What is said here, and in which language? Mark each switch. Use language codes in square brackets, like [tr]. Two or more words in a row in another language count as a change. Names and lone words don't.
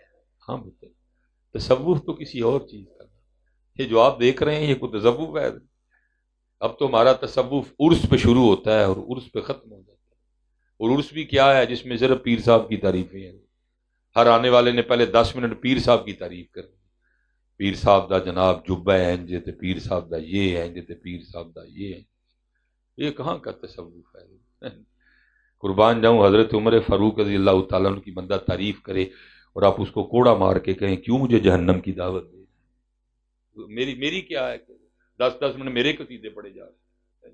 [ur] ہاں بتائیے، تصوف تو کسی اور چیز کا، یہ جو آپ دیکھ رہے ہیں یہ کوئی تصوف ہے؟ اب تو ہمارا تصوف عرس پہ شروع ہوتا ہے اور عرس پہ ختم ہو جاتا ہے. اور عرس بھی کیا ہے جس میں صرف پیر صاحب کی تعریفیں ہیں. ہر آنے والے نے پہلے 10 منٹ پیر صاحب کی تعریف کرنی. [pa] پیر صاحب دا جناب جبہ ہے انجے تے پیر صاحب دا یہ ہے انجے تے پیر صاحب دا یہ ہے. [ur] یہ کہاں کا تصوف ہے؟ قربان جاؤں حضرت عمر فاروق [ar] رضی اللہ تعالیٰ عنہ [ur] کی بندہ تعریف کرے اور آپ اس کو کوڑا مار کے کہیں کیوں مجھے جہنم کی دعوت دے؟ میری کیا ہے کہ 10 منٹ میرے قصیدے پڑے جا رہے ہیں.